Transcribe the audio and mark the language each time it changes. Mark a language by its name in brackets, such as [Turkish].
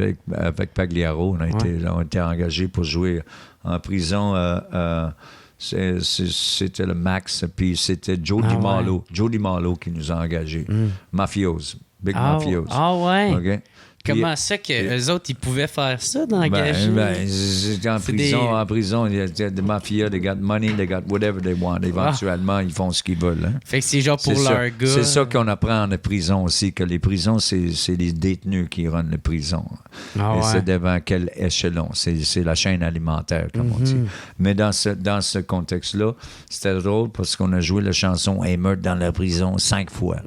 [French] Avec Pagliaro. On a été engagé pour jouer en prison. C'était le Max, puis c'était Joe DiMarlo. Joe DiMarlo qui nous a engagés. Mafiose. Big Mafiose. Ah ouais. OK. Comment ça qu'eux autres, ils pouvaient faire ça, d'engager? En prison, il y a des mafias, [English] they got money, they got whatever they want. [French] Éventuellement, ils font ce qu'ils veulent. Hein. Fait que c'est genre pour leur gars. C'est ça qu'on apprend en prison aussi, que les prisons, c'est les détenus qui runnent les prisons. Et c'est devant quel échelon? C'est la chaîne alimentaire, comme on dit. Mais dans ce contexte-là, c'était drôle parce qu'on a joué la chanson « Hey, meurtre dans la prison » 5 fois.